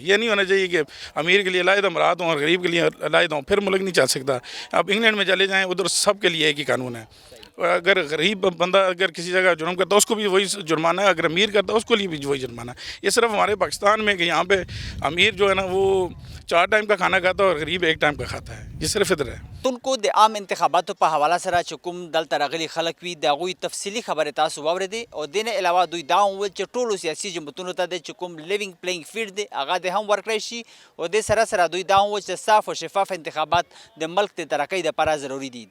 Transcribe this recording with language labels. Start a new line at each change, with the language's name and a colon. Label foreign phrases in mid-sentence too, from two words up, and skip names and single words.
Urdu: یہ نہیں ہونا چاہیے کہ امیر کے لیے علیحدہ مراد ہوں اور غریب کے لیے علیحدہ ہوں، پھر ملک نہیں چل سکتا. اب انگلینڈ میں چلے جائیں، ادھر سب کے لیے ایک ہی قانون ہے. اگر غریب بندہ اگر کسی جگہ جرم کرتا ہے اس کو بھی وہی جرمانہ ہے, اگر امیر کرتا ہے اس کو لیے بھی وہی جرمانہ ہے. یہ صرف ہمارے پاکستان میں کہ یہاں پہ امیر جو ہے نا وہ 4 ٹائم کا کھانا کھاتا ہے اور غریب 1 ٹائم کا کھاتا ہے. یہ صرف ادھر ہے.
Pashto: تونکو د عام انتخاباتو په حواله سره چې کوم دلته راغلي خلک وي د هغوی تفصیلي خبرې تاسو واورېدې او دې نه علاوه دوی دا هم وویل چې ټولو سیاسي جماعتونو ته د چې کوم
English: leveling playing field
Pashto: دی هغه د هم ورکړی شي او دې سره سره دوی دا هم وویل چې صاف او شفاف انتخابات د ملک د ترقۍ دپاره ضروري دي.